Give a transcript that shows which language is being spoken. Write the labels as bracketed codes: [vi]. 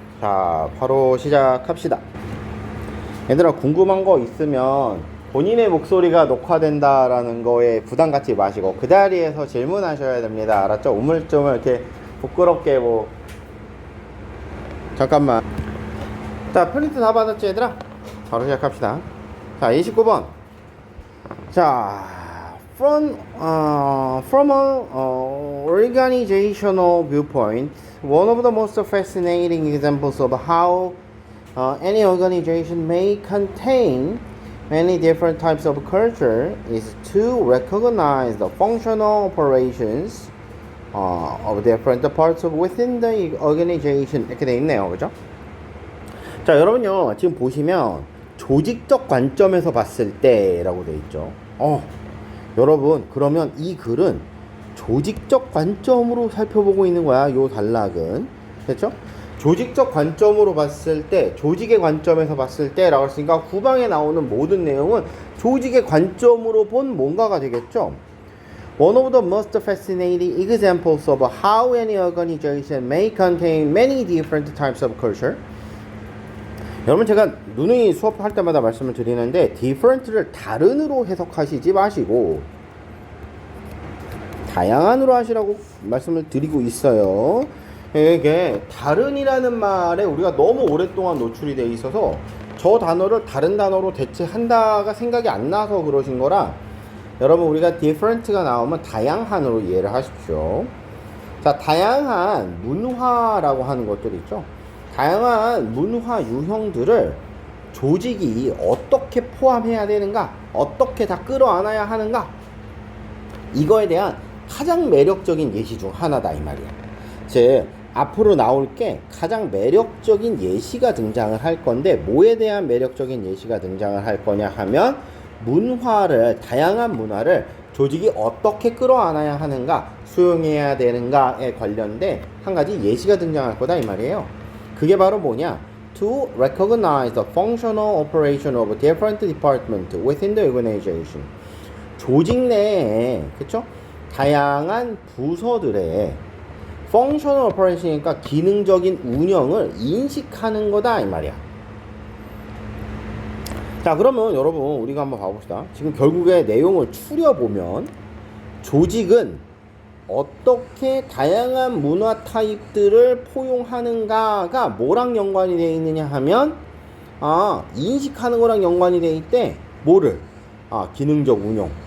[ko] 자, 바로 시작합시다. 얘들아, 궁금한 거 있으면 본인의 목소리가 녹화된다라는 거에 부담 갖지 마시고 그 자리에서 질문하셔야 됩니다. 알았죠? 우물쭈물 이렇게 부끄럽게 잠깐만. 자, 프린트 다 받았지 얘들아? 바로 시작합시다. 자, 29번. [en] 자, from an organizational viewpoint, one of the most fascinating examples of how any organization may contain many different types of culture is to recognize the functional operations of different parts of within the organization. [ko] 이렇게 돼 있네요, 그죠? 자, 여러분요, 지금 보시면 조직적 관점에서 봤을 때 라고 되어 있죠. 여러분, 그러면 이 글은 조직적 관점으로 살펴보고 있는 거야, 요 단락은. 됐죠? 조직적 관점으로 봤을 때, 조직의 관점에서 봤을 때 라고 했으니까 후방에 나오는 모든 내용은 조직의 관점으로 본 뭔가가 되겠죠. [en] One of the most fascinating examples of how any organization may contain many different types of culture. [ko] 여러분, 제가 누누이 수업할 때마다 말씀을 드리는데 different를 다른으로 해석하시지 마시고 다양한으로 하시라고 말씀을 드리고 있어요. 이게 다른이라는 말에 우리가 너무 오랫동안 노출이 돼 있어서 저 단어를 다른 단어로 대체한다가 생각이 안 나서 그러신 거라, 여러분, 우리가 different가 나오면 다양한으로 이해를 하십시오. 자, 다양한 문화라고 하는 것들이 있죠. 다양한 문화 유형들을 조직이 어떻게 포함해야 되는가, 어떻게 다 끌어안아야 하는가, 이거에 대한 가장 매력적인 예시 중 하나다, 이 말이야. 즉, 앞으로 나올 게 가장 매력적인 예시가 등장을 할 건데, 뭐에 대한 매력적인 예시가 등장을 할 거냐 하면, 다양한 문화를 조직이 어떻게 끌어안아야 하는가, 수용해야 되는가에 관련된 한 가지 예시가 등장할 거다, 이 말이에요. 그게 바로 뭐냐? [en] To recognize the functional operation of different departments within the organization. [ko] 조직 내에, 그쵸? 다양한 부서들의 functional operation이니까 기능적인 운영을 인식하는 거다, 이 말이야. 자, 그러면 여러분, 우리가 한번 봐봅시다. 지금 결국에 내용을 추려보면 조직은 어떻게 다양한 문화 타입들을 포용하는가가 뭐랑 연관이 되어 있느냐 하면, 인식하는 거랑 연관이 되어 있대. 뭐를? 기능적 운용.